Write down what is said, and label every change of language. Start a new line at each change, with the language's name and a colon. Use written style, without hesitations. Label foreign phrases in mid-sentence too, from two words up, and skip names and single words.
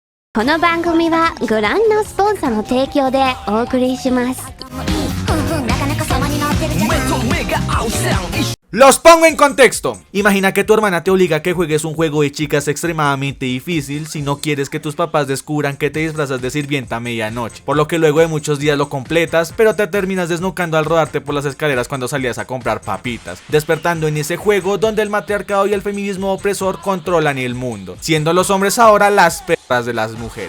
Japanese: この番組はご覧のスポンサーの提供でお送りします。
Spanish: Los pongo en contexto. Imagina que tu hermana te obliga a que juegues un juego de chicas extremadamente difícil si no quieres que tus papás descubran que te disfrazas de sirvienta a medianoche, por lo que luego de muchos días lo completas, pero te terminas desnucando al rodarte por las escaleras cuando salías a comprar papitas, despertando en ese juego donde el matriarcado y el feminismo opresor controlan el mundo, siendo los hombres ahora las perras de las mujeres.